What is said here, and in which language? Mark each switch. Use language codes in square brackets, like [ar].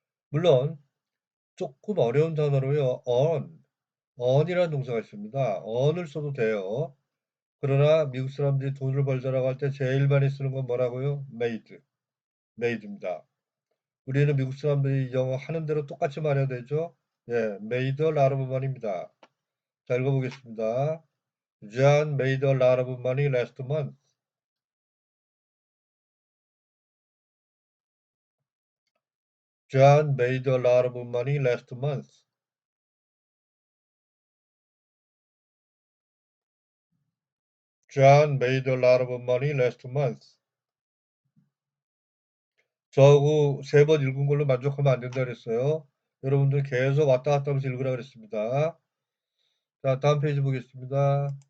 [ko] 물론 조금 어려운 단어로요. earn이라는 동사가 있습니다. earn을 써도 돼요. 그러나 미국 사람들이 돈을 벌자라고 할 때 제일 많이 쓰는 건 뭐라고요? made입니다. 우리는 미국 사람들이 영어 하는 대로 똑같이 말해야 되죠? 예, [en] made a lot of money [ko] 입니다. 자, 읽어보겠습니다. [en] John made a lot of money last month. John made a lot of money last month. John made a lot of money last month. [ko] 저하고 3번 읽은 걸로 만족하면 안 된다 그랬어요. 여러분들 계속 왔다 갔다 하면서 읽으라 그랬습니다. 자, 다음 페이지 보겠습니다.